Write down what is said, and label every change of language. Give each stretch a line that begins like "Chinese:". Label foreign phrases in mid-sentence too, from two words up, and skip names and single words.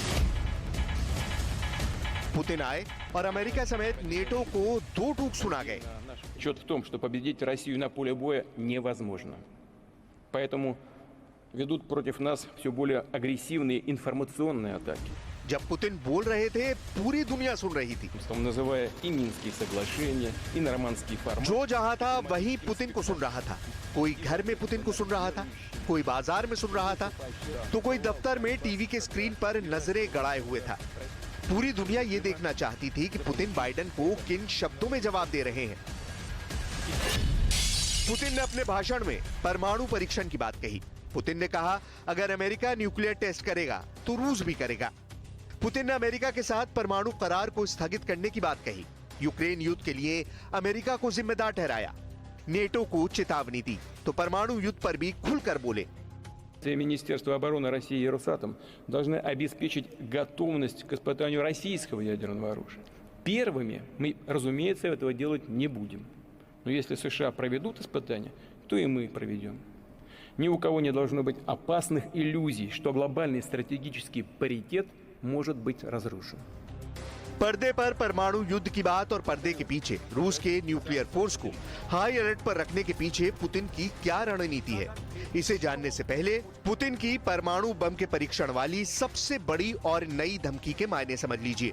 Hindi: पुतिन आए और अमेरिका समेत नेटो को दो टूक सुना गए।
Russian: Счет в том, что победить Россию на поле боя невозможно. Поэтому ведут против нас все более агрессивные информационные атаки.
Hindi: जब पुतिन बोल रहे थे, पूरी दुनिया सुन रही थी।
Russian: Называя и Минские соглашения, и нормандский формат.
Hindi: जो जहां था वहीं पुतिन को सुन रहा था। कोई घर में पुतिन को सुन रहा था, कोई बाजार में सुन रहा था, तो कोई दफ्तर में टीवी के स्क्रीन पर नजरें गड़ाए हुए था। पूरी दुनिया ये देखना चाहती थी कि पुतिन बाइडेन को किन शब्दों में जवाब दे रहे हैं। पुतिन ने अपने भाषण में परमाणु परीक्षण की बात कही। पुतिन ने कहा, अगर अमेरिका
English: nuclear test
Hindi: करेगा तो रूस भी करेगा। पुतिन ने अमेरिका के साथ परमाणु करार को स्थगित करने की बात कही। यूक्रेन युद्ध के लिए अमेरिका को जिम्मेदार ठहराया। नेटो को चेतावनी दी तो परमाणु युद्ध पर भी खुलकर बोले।
Russian: Министерство обороны России и Росатом должны обеспечить готовность к испытанию российского ядерного оружия. Первыми мы, разумеется, этого делать не будем. Но если США проведут испытания, то и мы проведем. Ни у кого не должно быть опасных иллюзий, что глобальный стратегический паритет может быть разрушен.
Hindi: पर्दे पर परमाणु युद्ध की बात और पर्दे के पीछे रूस के
English: nuclear force
Hindi: को
English: high alert
Hindi: पर रखने के पीछे पुतिन की क्या रणनीति है, इसे जानने से पहले पुतिन की परमाणु बम के परीक्षण वाली सबसे बड़ी और नई धमकी के मायने समझ लीजिए।